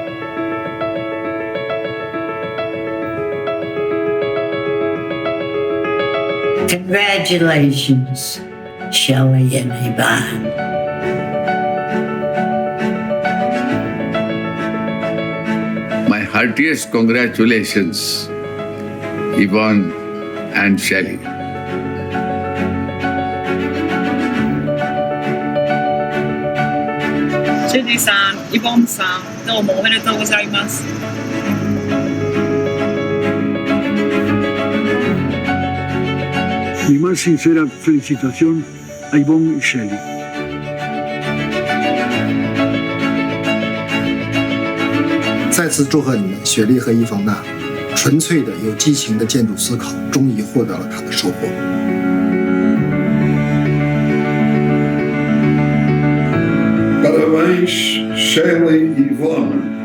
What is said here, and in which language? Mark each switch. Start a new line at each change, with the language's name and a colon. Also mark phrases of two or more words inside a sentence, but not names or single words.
English: Congratulations, Shelley and Yvonne. My heartiest congratulations, Yvonne and Shelley.
Japanese: シェリーさん、イボンさん、どうもおめでとうございます。
Spanish: Mi más sincera felicitación a Yvonne y Shelley.
Chinese: 再次祝贺你们，雪莉和伊冯娜，纯粹的、有激情的建筑思考，终于获得了它的收获。
Portuguese: Parabéns, Shelley e Yvonne.